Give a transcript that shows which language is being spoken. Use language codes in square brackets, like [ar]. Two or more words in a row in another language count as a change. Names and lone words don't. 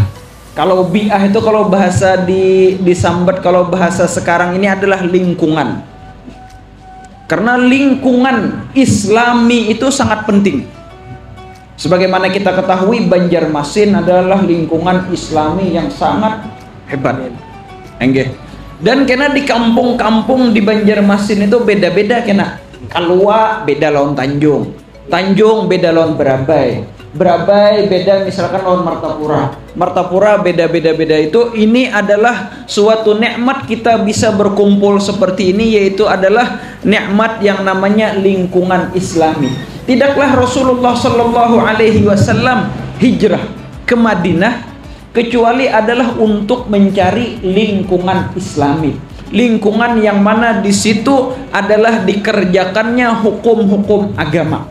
[id] Kalau bi'ah itu kalau bahasa disambat, kalau bahasa sekarang ini adalah lingkungan. Karena lingkungan Islami itu sangat penting. Sebagaimana kita ketahui Banjarmasin adalah lingkungan Islami yang sangat hebat. Enggak. [bjn] Dan kena di kampung-kampung di Banjarmasin itu beda-beda kena. Kalua beda lawan Tanjung. Tanjung beda lawan Berabai. Berabai beda misalkan lawan Martapura. Martapura beda-beda itu. [id] Ini adalah suatu nikmat kita bisa berkumpul seperti ini, yaitu adalah nikmat yang namanya lingkungan Islami. Tidaklah Rasulullah [ar] Shallallahu Alaihi Wasallam [id] hijrah ke Madinah kecuali adalah untuk mencari lingkungan Islami, lingkungan yang mana di situ adalah dikerjakannya hukum-hukum agama.